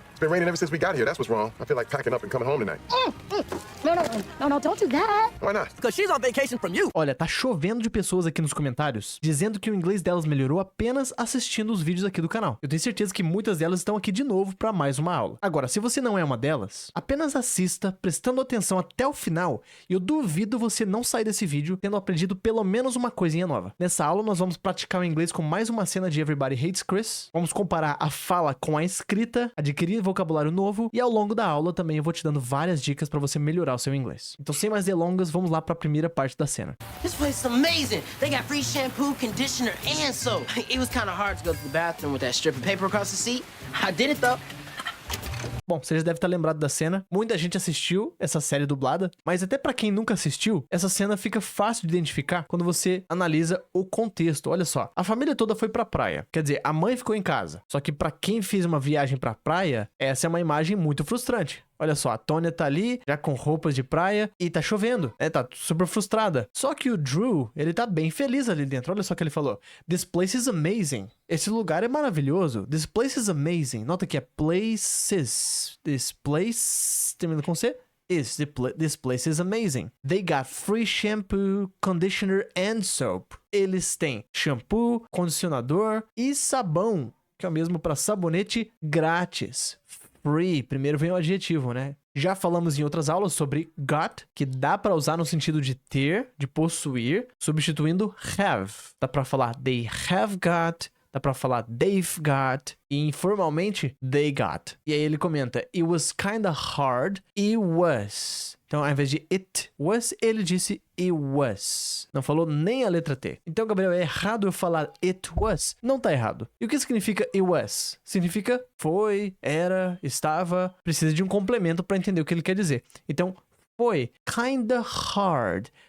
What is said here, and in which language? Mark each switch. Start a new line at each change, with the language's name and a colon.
English: It's been raining ever since we got here. That's what's wrong. I feel like packing up and coming home tonight. No, don't do that. Why not? Because she's on vacation from you.
Portuguese: Olha, tá chovendo de pessoas aqui nos comentários dizendo que o inglês delas melhorou apenas assistindo os vídeos aqui do canal. Eu tenho certeza que muitas delas estão aqui de novo pra mais uma aula. Agora, se você não é uma delas, apenas assista prestando atenção até o final e eu duvido você não sair desse vídeo tendo aprendido pelo menos uma coisinha nova. Nessa aula nós vamos praticar o inglês com mais uma cena de Everybody Hates Chris, vamos comparar a fala com a escrita, adquirir vocabulário novo e ao longo da aula também eu vou te dando várias dicas pra você melhorar o seu inglês. Então sem mais delongas, vamos lá pra primeira parte da cena.
English: This place is amazing. They got free shampoo, conditioner, and soap. It was kind of hard to go to the bathroom with that strip of paper across the seat. I did it though.
Portuguese: Bom, você já deve estar lembrado da cena. Muita gente assistiu essa série dublada, mas até pra quem nunca assistiu, essa cena fica fácil de identificar quando você analisa o contexto. Olha só, a família toda foi pra praia. Quer dizer, a mãe ficou em casa. Só que pra quem fez uma viagem pra praia, essa é uma imagem muito frustrante. Olha só, a Tônia tá ali, já com roupas de praia, e tá chovendo, né? Tá super frustrada. Só que o Drew, ele tá bem feliz ali dentro. Olha só o que ele falou.
English: This place is amazing.
Portuguese: Esse lugar é maravilhoso.
English: This place is amazing.
Portuguese: Nota que é places.
English: This place,
Portuguese: termina com C.
English: This place is amazing. They got free shampoo, conditioner and soap.
Portuguese: Eles têm shampoo, condicionador e sabão, que é o mesmo para sabonete grátis. Free, primeiro vem o adjetivo, né? Já falamos em outras aulas sobre got, que dá pra usar no sentido de ter, de possuir, substituindo have. Dá pra falar
English: they have got,
Portuguese: dá pra falar
English: they've got,
Portuguese: e informalmente
English: they got.
Portuguese: E aí ele comenta,
English: it was kinda hard, it was.
Portuguese: Então, ao invés de
English: it was,
Portuguese: ele disse it was. Não falou nem a letra T. Então, Gabriel, é errado eu falar
English: it was?
Portuguese: Não tá errado. E o que significa
English: it was?
Portuguese: Significa foi, era, estava. Precisa de um complemento para entender o que ele quer dizer. Então, foi
English: kinda hard.